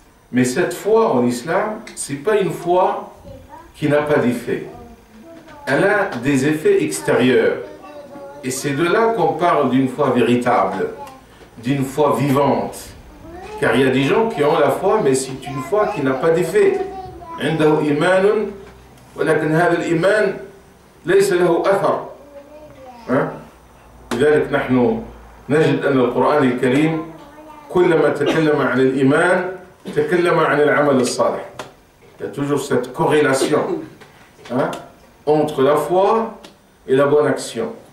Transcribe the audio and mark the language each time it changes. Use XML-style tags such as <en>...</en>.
<fr>Mais cette foi en islam, ce n'est pas une foi qui n'a pas d'effet. Elle a des effets extérieurs. Et c'est de là qu'on parle d'une foi véritable, d'une foi vivante. Car il y a des gens qui ont la foi, mais c'est une foi qui n'a pas d'effet.</fr> <ar>عنده إيمان ولكن هذا الإيمان ليس له أثر. لذلك نحن نجد أن القرآن الكريم كلما تكلم عن الإيمان تكلم عن العمل الصالح.</ar> <fr>Il y a toujours cette corrélation entre la foi et la bonne action.</fr>